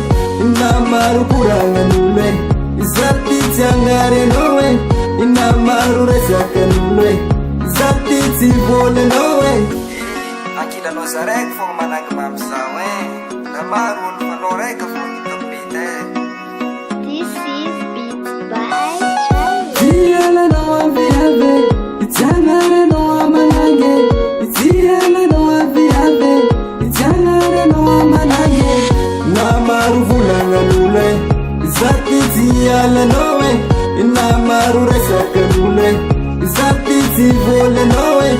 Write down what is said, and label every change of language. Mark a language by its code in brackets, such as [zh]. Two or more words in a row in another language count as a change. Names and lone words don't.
[mg] Namaro koragnan'olo e, za ty tsy agnarinao e. Namaro resakan'olo e, za ty tsy volanao e. Ankilanao za raiky fô managny mamy zao e. Namaro olo fanao raika fô hitako mety e. [en] This is Beats by Charlie. [mg] Tsy alanao aviave, tsy agnarinao amanagny. Tsy alanao aviave, tsy agnarinao amanagny. Namaro volagnan'olo e, za ty tsy alanao e. Namaro resakan'olo e, za ty tsy volanao e.